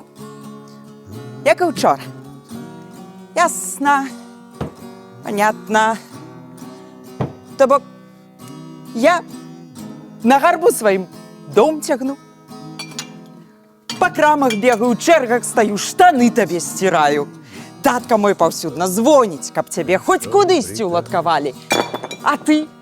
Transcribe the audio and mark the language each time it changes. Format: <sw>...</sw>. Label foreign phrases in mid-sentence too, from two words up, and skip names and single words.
<be>Як і учора.</be> <ru>Ясно, понятно.</ru> <be>То бок, я на гарбу сваім дом цягну. Па крамах бегаю, ў чэргах стаю, штаны табе сціраю. Татка мой паўсюдна звоніць, каб цябе хоць кудысьці ўладкавалі. А ты?</be>